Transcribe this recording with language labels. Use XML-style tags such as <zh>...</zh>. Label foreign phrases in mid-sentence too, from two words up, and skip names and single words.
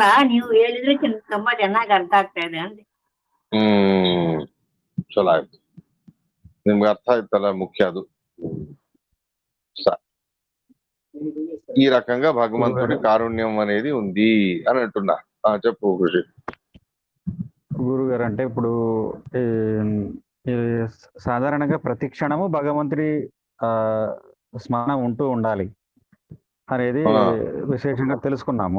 <kn>ನೀವು ಹೇಳಿದ್ರೆ ತುಂಬಾ ಚೆನ್ನಾಗಿ ಅರ್ಥ ಆಗ್ತಾ ಇದೆ ಅಂದೆ. ಚಲೋ ಆಯ್ತು. ನಿಮ್ಗೆ ಅರ್ಥ ಆಯ್ತಲ್ಲ, ಮುಖ್ಯ ಅದು.</kn> <te>ఈ రకంగా భగవంతుడి కారుణ్యం అనేది ఉంది అని అంటున్నా. చెప్పు కృషి. గురువు గారు అంటే ఇప్పుడు సాధారణంగా ప్రతి క్షణము భగవంతుడి స్మరణ ఉంటూ ఉండాలి అనేది విశేషంగా తెలుసుకున్నాము.</te>